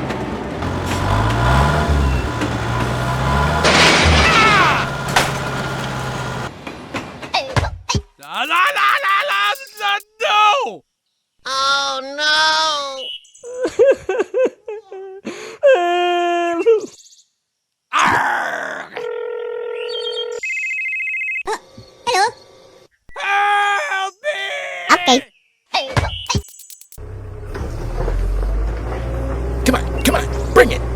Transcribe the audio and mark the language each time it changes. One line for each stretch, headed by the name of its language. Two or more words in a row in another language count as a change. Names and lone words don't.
English: La la la la la! No! Oh no! Arrgh! Hello. Help me! Okay. Come on, bring it!